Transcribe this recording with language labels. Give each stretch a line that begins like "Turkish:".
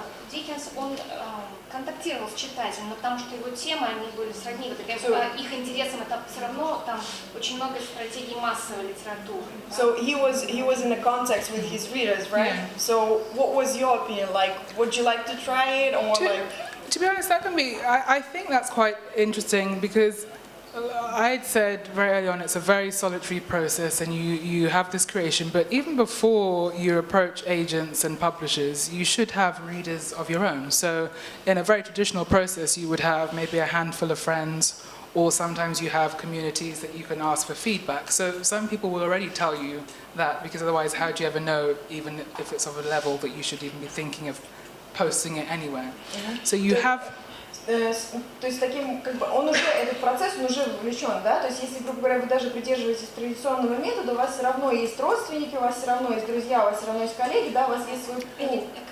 Russian: Диккенс, он контактировал с читателем, но потому что его темы, они были сродни, их интересам это все равно, там очень много стратегий массовой литературы.
English: So he was in a context with his readers, right? Yeah. So what was your opinion? Like, would you like to try it, or To be honest, that can be. I think that's quite interesting because I'd said very early on it's a very solitary process and you have this creation, but even before you approach agents and publishers, you should have readers of your own. So in a very traditional process, you would have maybe a handful of friends, or sometimes you have communities that you can ask for feedback. So some people will already tell you that, because otherwise how do you ever know, even if it's of a level, that you should even be thinking of posting it anywhere? So you have...
Russian: То есть таким, этот процесс, он уже вовлечен, да, то есть если, грубо говоря, вы даже придерживаетесь традиционного метода, у вас все равно есть родственники, у вас все равно есть друзья, у вас все равно есть коллеги, да, у вас есть свой пул.